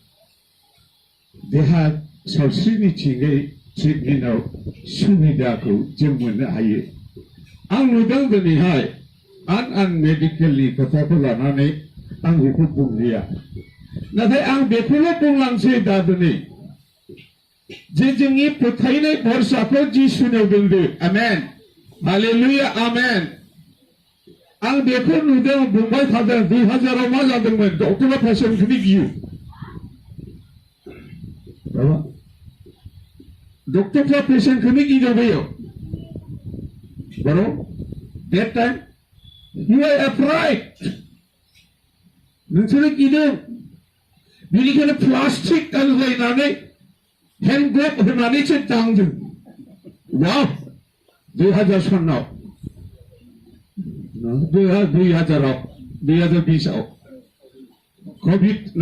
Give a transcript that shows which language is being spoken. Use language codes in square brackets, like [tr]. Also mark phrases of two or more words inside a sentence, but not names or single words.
[brx] देहा सावस्रिनिथिङै ट्रिटमेन्टआव सुबिदाखौ जों मोननो हायो आं नुदों दिनैहाय आं मेडिकेलनि खोथाखौ लानानै आं बेखौ बुंलिया नाथाय आं बेखौल' बुंलांसै दा दिनै जे जोंनि फोथायनाय भरसाखौ जिसुनियाव दोनदो आमेन हालेलुया आमेन आं बेखौ नुदों बुंबाय थादों 2000आव मा जादोंमोन डक्टरा पेसेन्टखौनो गियो डक्टरफ्रा पेसेन्टखौनो गिदों बेयाव बर' [en] that time you are afraid [brx] नोंसोरो गिदों बेनिखायनो प्लास्टिक गानलायनानै हेन्ड ग्ल'भ होनानैसो दांदों वाव 2000 सनाव 2020आव COVID no.